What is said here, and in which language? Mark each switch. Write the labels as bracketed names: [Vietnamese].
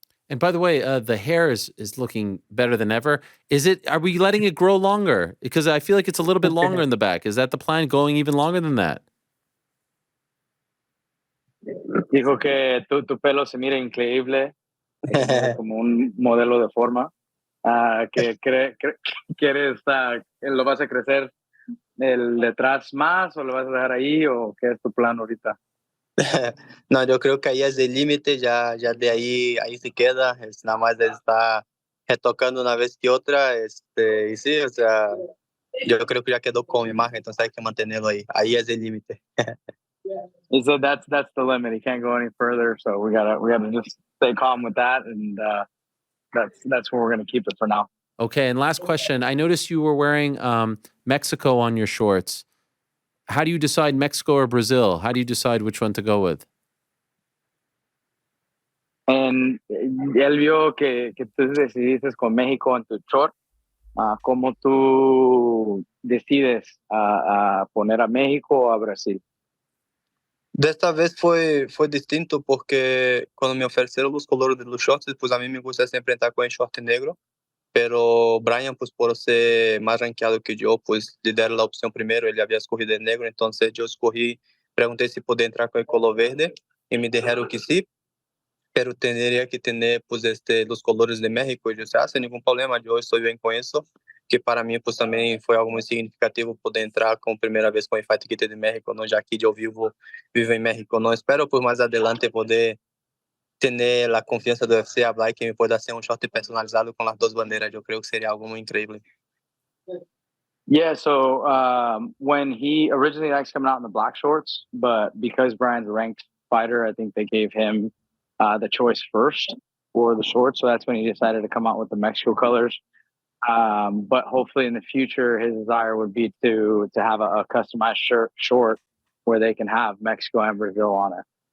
[English] And by the way, the hair is looking better than ever. Are we letting it grow longer? Because I feel like it's a little bit longer in the back. Is that the plan, going even longer than that? [Spanish] Dijo que tu pelo se mira increíble, se mira como un modelo de forma, que quieres, lo vas a crecer el detrás más o lo vas a dejar ahí o qué es tu plan ahorita. No, yo creo que ahí es el límite, ya de ahí se queda, es nada más de estar retocando una vez que otra, y sí, o sea, yo creo que ya quedó con imagen, entonces hay que mantenerlo ahí es el límite. [English] He said that's the limit. He can't go any further, so we gotta just stay calm with that, and that's where we're gonna keep it for now. Okay, and last question. I noticed you were wearing Mexico on your shorts. How do you decide Mexico or Brazil? How do you decide which one to go with? [Spanish] And él vio que tú decidiste con México en tu short, ¿Cómo tú decides poner a México o a Brasil? [Portuguese] Desta vez foi distinto porque quando me ofereceram os colores dos shorts, [Spanish] pues a mí me gusta sempre entrar com el short negro, pero Brian, pues por [Portuguese] ser mais ranqueado que eu, [Spanish] pues le [Portuguese] deram a opção primeiro, ele havia escorrido el negro, então eu escorri, perguntei se podia entrar [Spanish] com el color verde e me dijeron que sí, pero tendría que tener pues los colores de México. Y yo dije, sin ningún problema, yo estoy bien con eso, que para mí pues también fue algo muy significativo poder entrar con primera vez con el Fight Kit de México, ¿no? Ya que yo vivo en México, ¿no? Espero pues más adelante poder tener la confianza de UFC, hablar y que me pueda hacer un short personalizado con las dos banderas. Yo creo que sería algo muy increíble. [English] Yeah, so when he originally likes coming out in the black shorts, but because Brian's a ranked fighter, I think they gave him the choice first for the shorts. So that's when he decided to come out with the Mexico colors. But hopefully in the future, his desire would be to have a customized short where they can have Mexico and Brazil on it.